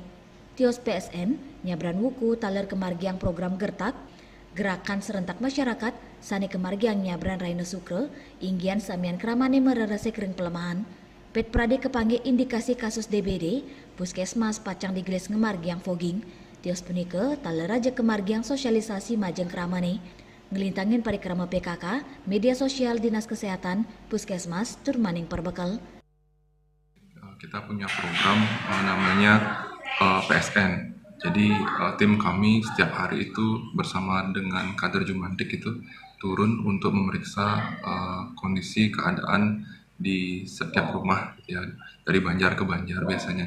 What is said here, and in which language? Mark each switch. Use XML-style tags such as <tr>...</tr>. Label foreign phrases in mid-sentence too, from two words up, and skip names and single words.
<ban>Tios PSN, nyabran wuku taler kemargiang program gertak,</ban> <id>gerakan serentak masyarakat,</id> <ban>sani kemargiang nyabran Raina Sukre, inggian samian keramane mererasik ring pelemahan. Pet Prade kepanggil</ban> <id>indikasi kasus DBD,</id> <ban>Puskesmas pacang digelis ngemargiang fogging, tios punika taler raja kemargiang sosialisasi majeng keramane, ngelintangin parikrama PKK, media sosial Dinas Kesehatan, Puskesmas, turmaning perbekal.</ban> <id>Kita punya program namanya PSN. Jadi tim kami setiap hari itu bersama dengan kader Jumantik itu turun untuk memeriksa kondisi keadaan di setiap rumah ya dari Banjar ke Banjar biasanya.</id>